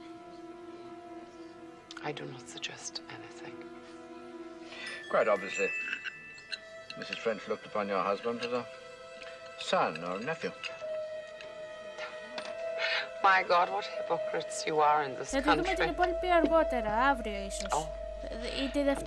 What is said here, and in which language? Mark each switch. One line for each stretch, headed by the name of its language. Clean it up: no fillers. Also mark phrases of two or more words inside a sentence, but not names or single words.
English: I do not suggest anything. Quite obviously, Mrs. French looked upon your husband as a son or a nephew. My God, what hypocrites you are in this country.
Greek: Θα το δούμε την υπόλοιπη αργότερα, αύριο ίσως. Ή τη Δευτέρα.